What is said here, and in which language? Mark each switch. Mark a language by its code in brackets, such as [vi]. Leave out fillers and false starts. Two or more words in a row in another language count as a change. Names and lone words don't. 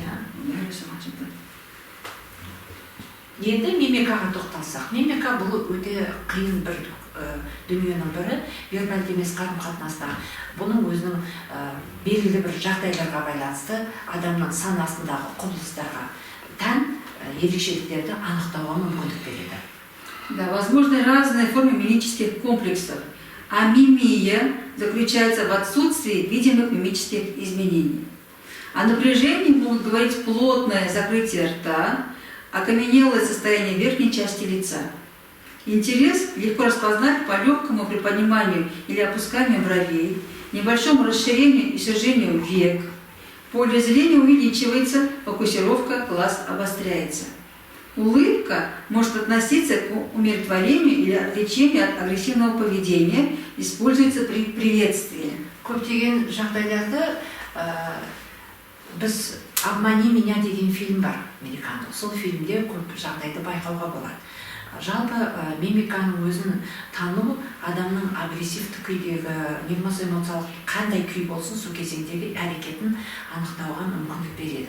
[kk] Енді мимикаға тоқталсақ, мимика бұл өте қиын бір дүниенің бірі, вербальды емес қарым-қатынаста. Бұның өзінің белгілі бір жағдайларға байланысты адамның санасындағы құбылыстарға тән ерекшеліктерді анықтауға мүмкіндік береді. [ru] Да, возможны разные формы мимических комплексов, а мимия заключается в отсутствии видимых мимических изменений. О напряжении могут говорить плотное закрытие рта, окаменелое состояние верхней части лица. Интерес легко распознать по легкому приподниманию или опусканию бровей, небольшому расширению и сужению век. Поле зрения увеличивается, фокусировка глаз обостряется. Улыбка может относиться к умиротворению или отвлечению от агрессивного поведения, используется при приветствии. [kk] Көптеген жағдайларды біз «Обмани меня» деген фильм бар, американдық. Сол фильмде көп жағдайды байқауға болады. Жалпы мимиканың өзін тану адамның агрессивті күйдегі, не болмаса эмоциялық қандай күй болсын, сол кезеңдегі әрекетін анықтауға мүмкіндік береді.